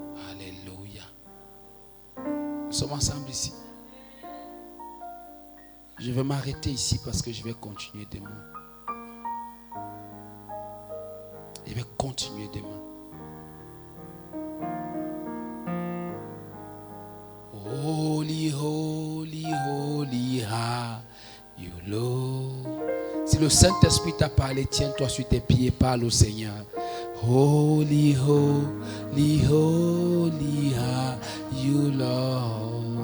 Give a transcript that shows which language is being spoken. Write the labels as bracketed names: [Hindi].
[French] Alléluia. Nous sommes ensemble ici. Je vais m'arrêter ici parce que je vais continuer demain. Je vais continuer demain. [English] Holy, holy, holy are you, Lord. [French] Si le Saint-Esprit t'a parlé, tiens-toi sur tes pieds et parle au Seigneur. [English] Holy, holy, holy are you, Lord.